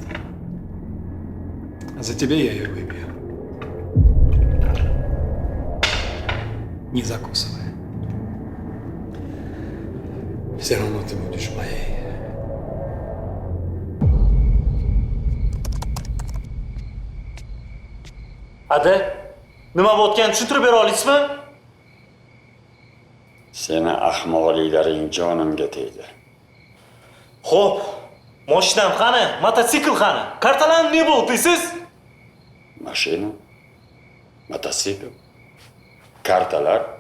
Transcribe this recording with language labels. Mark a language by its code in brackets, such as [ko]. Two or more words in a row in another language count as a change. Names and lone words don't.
[ru] За тебя я ее выпью. Не закусывай. Все равно ты будешь моей. [uz] Ada, nima bo'layotganini tushuntirib bera olasizmi? Seni ahmoqliklaring jonimga tegdi. Xo'p, mashinam qani? Mototsikl qani? Kartalarni ne bo'ldi deysiz? Mashina, mototsikl, kartalar.